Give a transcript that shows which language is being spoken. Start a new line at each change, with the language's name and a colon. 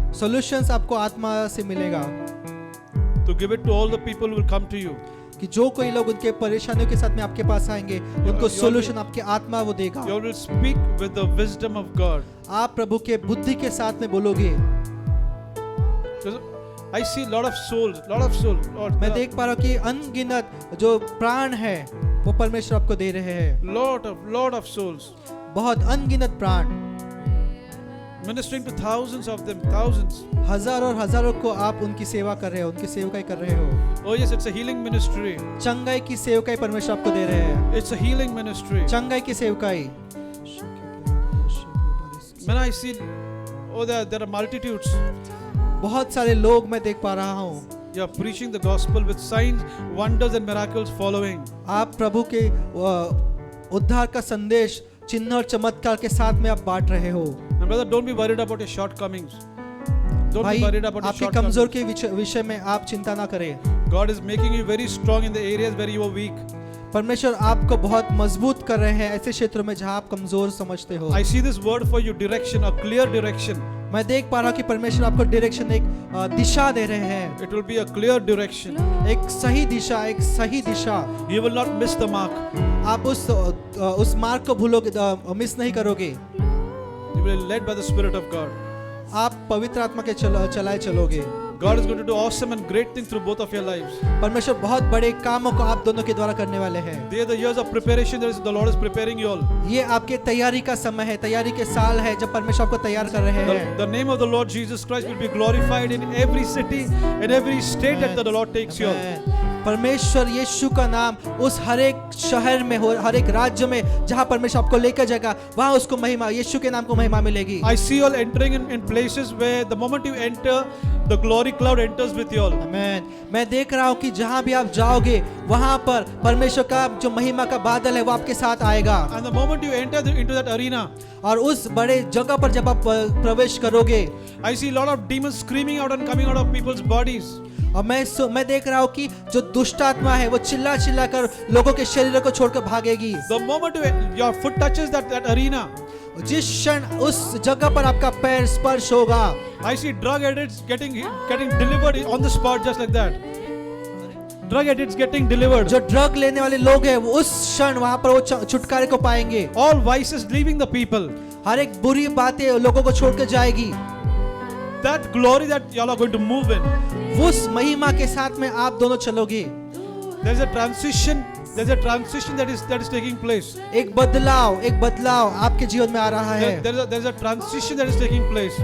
Hindi: Solutions आपको आत्मा से मिलेगा।
English: To give it to all the people who will come to you.
Hindi: कि जो कोई लोग उनके परेशानियों के साथ में आपके पास आएंगे उनको सॉल्यूशन आपके आत्मा वो देगा।
English: You will speak with the wisdom of God.
Hindi: आप प्रभु के बुद्धि के साथ में बोलोगे।
English: I see lot of souls. Lord,
Hindi: मैं देख पा रहा हूँ कि अनगिनत जो प्राण है वो परमेश्वर आपको दे रहे हैं।
English: lot of souls.
Hindi: बहुत अनगिनत प्राण,
English: Ministering to thousands of them, thousands.
Hindi: हजारों और हजारों को आप उनकी सेवा कर रहे हो, उनकी सेवकाई कर रहे हो।
English: Oh yes, it's a healing ministry.
Hindi: चंगाई की सेवकाई परमेश्वर आपको दे रहे हैं।
English: It's a healing ministry.
Hindi: चंगाई की सेवकाई।
English: When I see, there are multitudes.
Hindi: बहुत सारे लोग मैं देख पा रहा हूँ।
English: You are preaching the gospel with signs, wonders and miracles following.
Hindi: आप प्रभु के उद्धार का संदेश चिन्ह और चमत्कार के साथ में आप बांट रहे हो।
English: And brother, don't be worried about your shortcomings. Don't
Hindi: भाई
English: be worried about your
Hindi: आपके
English: shortcomings.
Hindi: कमजोर के विषय में आप चिंता ना करें।
English: God is making you very strong in the areas where you are weak.
Hindi: परमेश्वर आपको बहुत मजबूत कर रहे हैं ऐसे क्षेत्रों में जहां आप कमजोर समझते हो।
English: I see this word for you, direction, a clear direction.
Hindi: मैं देख पा रहा हूँ कि परमेश्वर आपको डायरेक्शन, एक दिशा दे रहे हैं।
English: It will be a clear direction.
Hindi: एक सही दिशा, एक सही दिशा।
English: You will not miss the mark.
Hindi: आप उस मार्ग को भूलोगे, मिस नहीं करोगे।
English: You will be led by the Spirit of God.
Hindi: आप पवित्र आत्मा के चलाए चलोगे।
English: God is going to do awesome and great things through both of your lives.
Hindi: परमेश्वर बहुत बड़े कामों को आप दोनों के द्वारा करने वाले हैं।
English: They are the years of preparation that the Lord is preparing you all.
Hindi: ये आपके तैयारी का समय है, तैयारी के साल है जब परमेश्वर आपको तैयार कर रहे हैं।
English: The name of the Lord Jesus Christ will be glorified in every city, in every state that the Lord takes you all.
Hindi: परमेश्वर यीशु का नाम उस हर एक शहर में हो, हर एक राज्य में जहां परमेश्वर आपको लेकर जाएगा वहां उसको महिमा, यीशु के नाम को महिमा मिलेगी।
English: I see you all entering in places where the moment you enter, the glory cloud enters with you all.
Hindi: आमीन। मैं देख रहा हूँ कि जहां भी आप जाओगे वहां पर परमेश्वर का जो महिमा का बादल है वो आपके साथ आएगा।
English: And the moment you enter into that arena,
Hindi: और उस बड़े जगह पर जब आप प्रवेश करोगे,
English: I see a lot of demons screaming out and coming out of people's bodies.
Hindi: और मैं देख रहा हूँ कि जो दुष्ट आत्मा है वो चिल्ला चिल्ला कर लोगों के शरीर को छोड़कर भागेगी।
English: The moment your foot touches that arena,
Hindi: जिस क्षण उस जगह पर आपका पैर स्पर्श होगा,
English: I see drug addicts getting delivered on the spot just like that. Drug addicts getting delivered.
Hindi: जो ड्रग लेने वाले लोग हैं वो उस क्षण वहां पर वो छुटकारे को पाएंगे।
English: All vices leaving the people.
Hindi: हर एक बुरी बातें लोगों को छोड़कर जाएगी।
English: That glory that y'all are going to move in.
Hindi: उस महिमा के साथ में आप दोनों चलोगे।
English: There's a transition that is taking place.
Hindi: एक बदलाव आपके जीवन में आ रहा है।
English: There's a transition that is taking place.